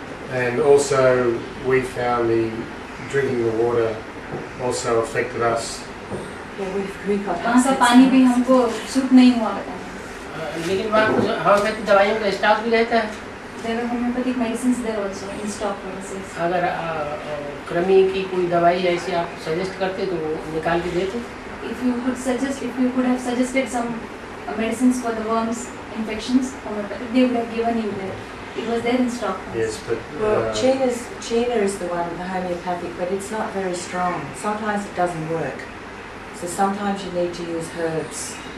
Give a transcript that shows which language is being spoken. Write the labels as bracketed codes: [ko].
[en] And also we found the drinking the water also affected us. [hi] वहाँ का पानी भी हमको सूट नहीं हुआ बताया। लेकिन वहाँ होम्योपैथिक दवाइयों का स्टॉक भी रहता है। [en] There were homeopathic medicines there also in stock premises. [hi] अगर कृमि की कोई दवाई ऐसी आप सजेस्ट करते तो निकाल के देते। [en] If you could have suggested some medicines for the worms infections, homeopathic, they would have given you there. It was there in stock. Yes, but well, Chena is the one, the homeopathic, but it's not very strong. Sometimes it doesn't work. So sometimes you need to use herbs.